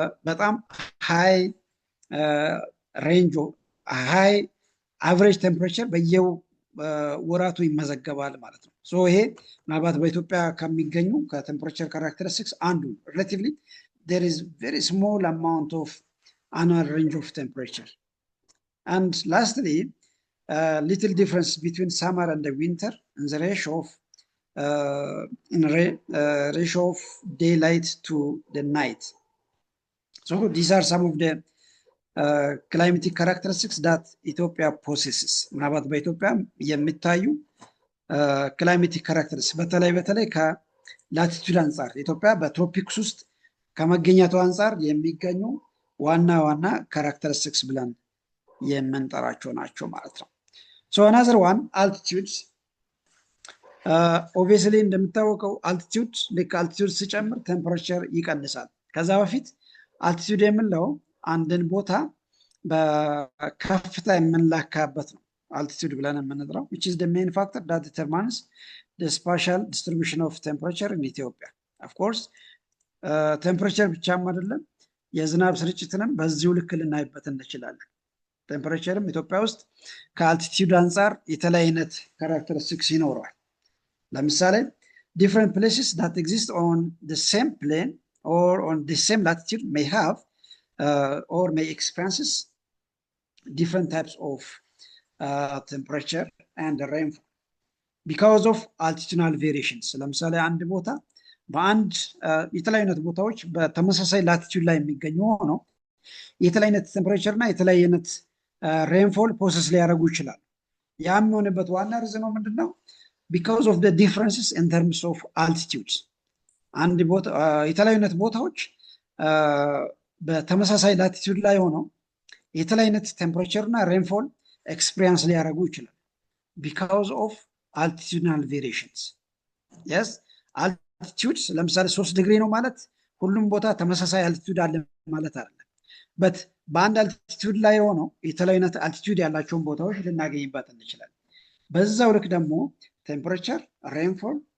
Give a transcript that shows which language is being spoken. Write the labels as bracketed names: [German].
[Amharic] በጣም ሃይ ሬንጅ ሃይ አቨሬጅ ቴምፕሬቸር ወራቱ ይመዘገባል ማለት ነው። ይሄ ምናልባት በኢትዮጵያ ከሚገኙ ከቴምፕሬቸር ካራክተሪስቲክስ አንዱ ሪሌቲቭሊ [English] there is very small amount of annual range of temperature. And lastly, little difference between summer and the winter in the ratio of daylight to the night. So these are some of the climatic characteristics that Ethiopia possesses. [Amharic] ምናልባት በኢትዮጵያ የሚታዩ ክላይሜቲክ ካራክተሪስቲክስ በተለይ ከላቲቱድ አንጻር ኢትዮጵያ በትሮፒክስ ውስጥ ከመገኘቱ አንጻር የሚገኙ ዋና ካራክተሪስቲክስ ብለን የምንጠራቸው ናቸው ማለት ነው። [English] another one, altitude. [Amharic] Obviously እንደምታወቀው altitude ልክ altitude ሲጨምር ቴምፕሬቸር ይቀንሳል። ከዛ በፊት altitude የምንለው አንድን ቦታ በከፍታ የምንለካበት ነው altitude ብለን የምንጠራው [English] which is the main factor that determines the spatial distribution of temperature in Ethiopia. [Amharic] ኦፍ ኮርስ ቴምፕሬቸር ብቻም አይደለም የዝናብ ስርጭትንም በዚሁ ልክ ልናይበት እንችላለን። ቴምፕሬቸርም ኢትዮጵያ ውስጥ ከአልቲቲዩድ አንጻር የተለያየ አይነት ካራክተሪስቲክስ ይኖረዋል። ለምሳሌ [English] different places that exist on the same plane or on the same latitude may have or may experiences different types of temperature and rainfall because of altitudinal variations. [Amharic] ለምሳሌ አንድ ቦታ በአንድ የተለያዩ አይነት ቦታዎች በተመሳሳይ ላቲቲዩድ ላይ የሚገኙ ሆነው የተለያየ አይነት ቴምፕሬቸር እና የተለያየ አይነት ሬንፎል ፕሮሰስ ሊያደርጉ ይችላል። ያ የሚሆንበት ዋና ሪዝን ነው ምንድነው? [English] because of the differences in terms of altitudes. [Amharic] አንድ ቦታ የተለያዩ አይነት ቦታዎች በተመሳሳይ ላቲቲዩድ ላይ ሆነው የተለያየ አይነት ቴምፕሬቸር እና ሬንፎል ኤክስፒሪየንስ ሊያደርጉ ይችላል [English] because of altitudinal variations. [Amharic] yes altitudes ለምሳሌ 3 ዲግሪ ነው ማለት ሁሉም ቦታ ተመሳሳይ አልቲቲዩድ አለ ማለት አይደለም። but በአንድ አልቲቲዩድ ላይ ሆነው የተለያየ አይነት አልቲቲዩድ ያላቸውን ቦታዎች ልናገኝበት እንችላለን። በዛው ልክ ደግሞ ቴምፕሬቸር፣ ሬንፎል፣